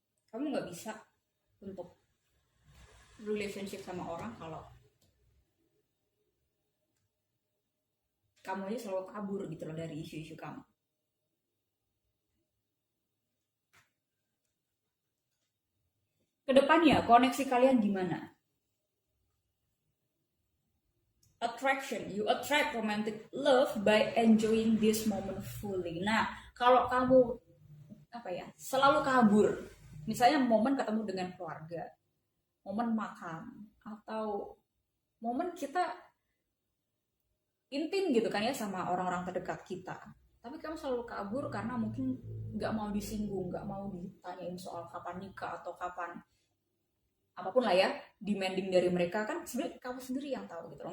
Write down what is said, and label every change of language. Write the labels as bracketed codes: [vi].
[id] Kamu nggak bisa untuk relationship sama orang kalau kamu aja selalu kabur gitu loh dari isu-isu kamu. Kedepannya koneksi kalian gimana? [en] Attraction, you attract romantic love by enjoying this moment fully. [id] Nah, kalau kamu selalu kabur, misalnya momen ketemu dengan keluarga, momen makan, atau momen kita intim gitu kan ya sama orang-orang terdekat kita, tapi kamu selalu kabur karena mungkin nggak mau disinggung, nggak mau ditanyain soal kapan nikah atau kapan apapun lah ya, demanding dari mereka, kan sebenarnya kamu sendiri yang tahu gitu loh.